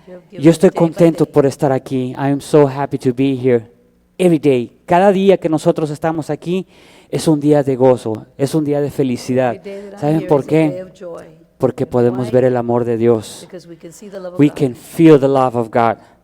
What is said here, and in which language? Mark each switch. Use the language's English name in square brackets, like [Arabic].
[Spanish] Yo estoy contento por estar aquí. [English] I am so happy to be here every day. [Spanish] Cada día que nosotros estamos aquí es un día de gozo, es un día de felicidad. ¿Saben por qué? Porque podemos ver el amor de Dios. [English] We can feel the love of God.